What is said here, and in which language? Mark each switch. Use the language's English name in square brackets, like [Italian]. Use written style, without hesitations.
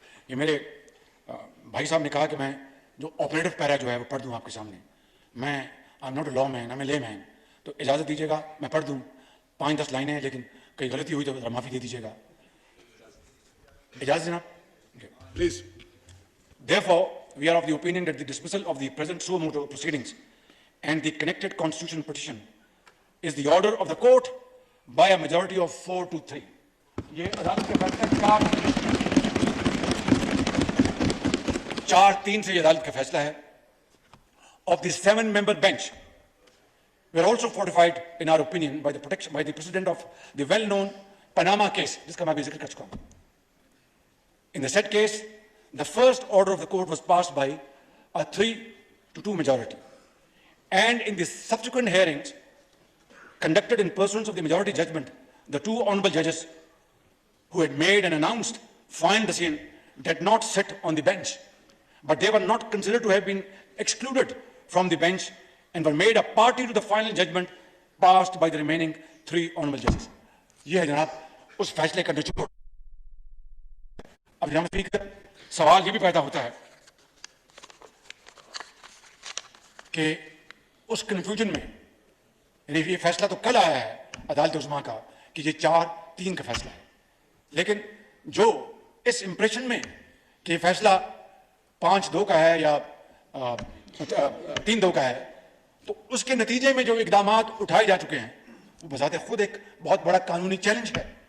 [Hindi] ये मेरे भाई साहब ने कहा कि मैं जो ऑपरेटिव पैरा जो है वो पढ़ दूं आपके सामने। [English] मैं I am not a lawman, I am a layman, [Hindi] तो इजाजत दीजिएगा मैं पढ़ दूं। 5-10 लाइनें हैं, लेकिन कहीं गलती हुई तो जरा माफी दे दीजिएगा। इजाजत जनाब, [English] Please. Therefore, we are of the opinion that the dismissal of the present suo motu proceedings and the connected constitutional petition is the order of the court by a majority of 4 to 3. [Hindi] ये अदालत के फैसले 4-3 से ये अदालत का फैसला है। [English] Of the 7-member bench, we are also fortified in our opinion by the protection by the precedent of the well-known Panama case, [Hindi] जिसका मैं अभी जिक्र कर चुका हूं। [English] In the said case, the first order of the court was passed by a 3-2 majority, and in the subsequent hearings conducted in pursuance of the majority judgment, the two honorable judges who had made and announced final decision did not sit on the bench, but they were not considered to have been excluded from the bench and were made a party to the final judgment passed by the remaining 3 honorable judges. [Hindi] यह है जनाब उस फैसले का निचोड़। अब जनाब speaker, सवाल ये भी पैदा होता है कि उस कंफ्यूजन में, यानी ये फैसला तो कल आया है अदालत उस्मा का कि ये 4-3 का फैसला है, लेकिन जो इस इंप्रेशन में कि फैसला 5-2 का है या 3-2 का है, तो उसके नतीजे में जो इकदामात उठाए जा चुके हैं वो बजाते खुद एक बहुत बड़ा कानूनी चैलेंज है।